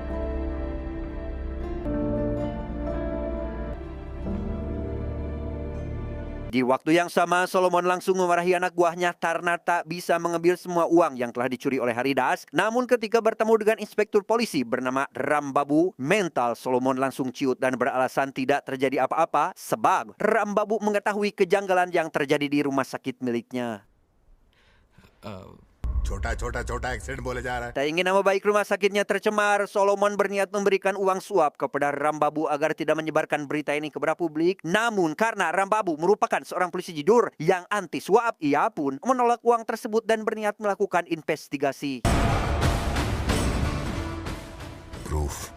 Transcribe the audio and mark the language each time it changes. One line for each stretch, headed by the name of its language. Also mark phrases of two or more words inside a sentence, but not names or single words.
Indonesian: Di waktu yang sama, Solomon langsung memarahi anak buahnya karena tak bisa mengambil semua uang yang telah dicuri oleh Haridas. Namun ketika bertemu dengan inspektur polisi bernama Rambabu, mental Solomon langsung ciut dan beralasan tidak terjadi apa-apa sebab Rambabu mengetahui kejanggalan yang terjadi di rumah sakit miliknya.
Hindi: छोटा एक्सीडेंट बोले जा रहा है।
Indonesian: Tak ingin nama baik rumah sakitnya tercemar, Solomon berniat memberikan uang suap kepada Rambabu agar tidak menyebarkan berita ini kepada publik. Namun karena Rambabu merupakan seorang polisi jujur yang anti suap, ia pun menolak uang tersebut dan berniat melakukan investigasi.
English: Proof.